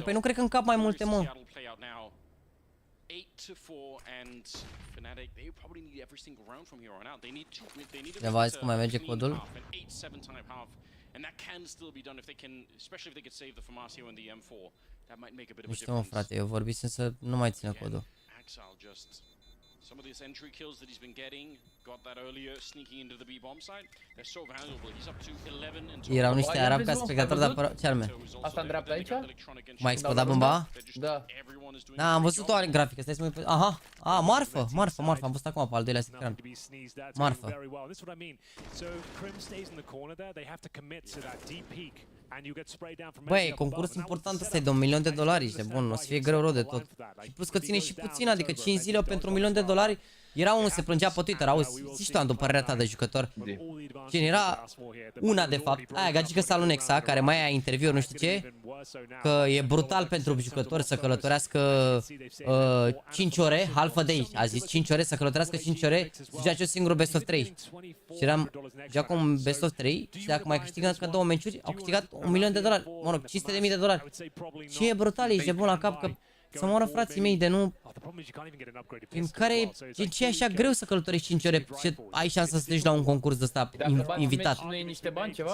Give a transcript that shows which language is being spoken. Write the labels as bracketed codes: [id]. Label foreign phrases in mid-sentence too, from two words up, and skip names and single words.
[ro] Păi nu cred că încap mai multe, mă. Cineva a zis cum mai merge codul? Nu știu, mă, frate, eu vorbisem să nu mai țină codul. [en] Some of these entry kills that he's been getting, got that earlier, sneaking into the B bomb site. They're so valuable. He's up to 11 and [ro] Erau niște arabi ca spectatori, dar ce arme? Asta în dreapta aici? Mai explodat bomba? Da. Da, am văzut o grafică, stai să mă uit. Aha, a, marfă, am văzut acum pe al doilea ecran. Marfă. Băi, concurs important ăsta e de $1.000.000, ești bun, o să fie greu rău de tot. Și plus că ține și puțin, adică 5 zile pentru $1.000.000. Era unul, se plângea pe Twitter, auzi, zici tu, Andu, părerea ta de jucător. Cine era una, de fapt, aia gagică Salunexa, care mai aia interviuri, nu știu ce, că e brutal pentru jucători să călătorească 5 ore, [en] half a day, [ro] a zis 5 ore, să călătorească 5 ore, să joace o singură [en] best of 3. [ro] Și eram, joacă un [en] best of 3 [ro] și dacă mai câștigă încă 2 meciuri, au câștigat $1.000.000, mă rog, $500.000. Ce e brutal, ești bun la cap, că să moară frații mei de nu... În care ce e așa greu să călătorești 5 ore și ai șansa să treci la un concurs de ăsta invitat. Nu e niște bani ceva?